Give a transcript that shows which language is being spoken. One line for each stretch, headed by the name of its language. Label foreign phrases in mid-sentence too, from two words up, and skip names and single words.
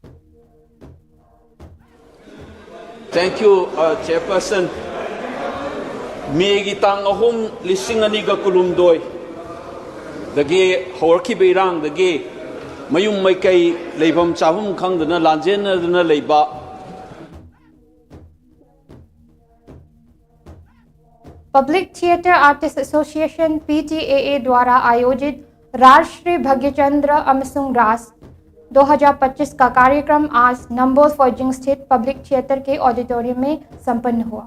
English: Thank you, Chairperson.
Manipuri: Megi tang ahum lising ani ga kulumdoi. Dagi hawrki beirang dagi mayum mai kai leibam chahum khang dana lanjen dana leiba.
Hindi: पब्लिक थिएटर आर्टिस्ट एसोसिएशन PTAA द्वारा आयोजित राजश्री भाग्यचंद्र अमसुंग रास 2025 का कार्यक्रम आज नंबोल फॉर्जिंग स्थित पब्लिक थिएटर के ऑडिटोरियम में संपन्न हुआ।